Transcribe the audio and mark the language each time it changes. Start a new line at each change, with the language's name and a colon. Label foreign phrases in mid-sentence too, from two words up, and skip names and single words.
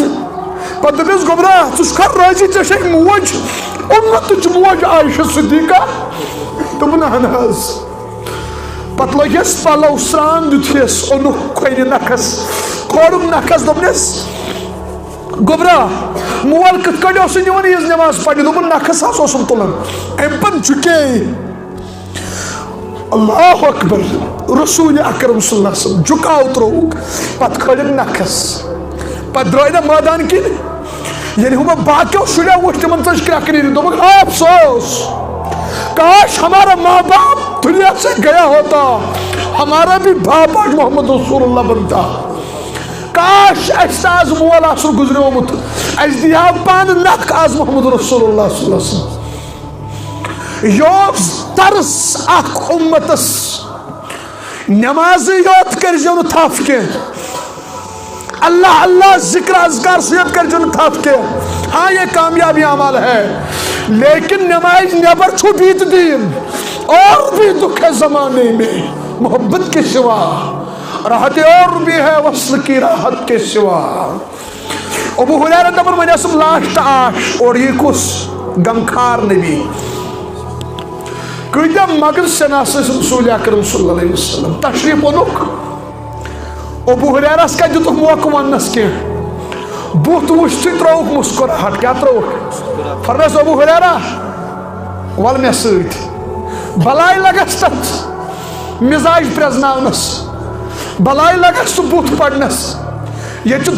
Kashmiri: پتہٕ دوٚپیس گوٚبرا ژٕ چھُکھا رٲضی ژےٚ چھے موج اُمتٕچ موج عایشہ صدیقہ دوٚپُن اہن حظ پتہٕ لٲگِس پلو سرٛان دیُتہس اوٚنُکھ کھۄنہِ نکھس کھولُکھ نکھس دوٚپنس گوٚبرا مول کِتھ کٲٹھۍ اوسُے نِوان عیٖذ نٮ۪ماز پرنہِ دوٚپُن نکھس حظ اوسُم تُلان امہِ پتہٕ جُکے
Arabic: اللہ اکبر
Kashmiri: رسول اکرم
Arabic: صلی اللہ علیہ وسلم
Kashmiri: جُکاو ترٛووُکھ پتہٕ کھٲلِکھ نکھس پتہٕ درٛاے نہ مٲدان کِنۍ ییٚلہِ ہُمو باقیو شُریو وٕچھ تِمن ژٔج کرٛٮ۪کہٕ نیٖرِتھ دوٚپُکھ
Urdu: افسوس کاش ہمارا ماں باپ دنیا سے گیا ہوتا ہمارا بھی باپ آج محمد رسول اللہ بنتا
Kashmiri: کاش اسہِ تہِ آز مول آسُن گُزریومُت اسہِ دی ہا پانہٕ نکھ آز محمد رسول اللہ
Arabic: صلی اللہ علیہ وسلم
Kashmiri: یہِ اوس ترس اکھ اُمتس نٮ۪مازٕے یوت کٔرزیو نہٕ تھپھ کینٛہہ اللہ اللہ ذکر اذکار سۭتۍ کٔرزیو نہٕ تھپھ کینٛہہ
Urdu: ہاں یہ کامیابی عمل ہے لیکن نماز
Kashmiri: نیبر چھو
Urdu: بیت دین اور بھی دکھ ہے زمانے میں محبت کے سوا راحت اور بھی ہے وصل کی راحت کے سوا
Kashmiri: ابو ہریرہ دپن وۄنۍ ٲسٕم لاسٹ آش
Urdu: اور یہ کُس غمخار نبی
Kashmiri: کۭتیاہ مگر سِناس ٲسۍ رسول اکرم
Arabic: صلی اللہ علیہ وسلم
Kashmiri: تشریف اوٚنُکھ ابو ہریرہس کتہِ دِتُکھ موقعہٕ وننس کینٛہہ بُتھ وٕچھتھٕے ترٛووُکھ مُسکراہٹ کیٛاہ ترٛووُکھ فرمٲیس ابو ہریرہ ول مےٚ سۭتۍ بلاے لگس تتھ مزاج پرٛزناونس بلاے لگس سُہ بُتھ پرنس ییٚتہِ چھِ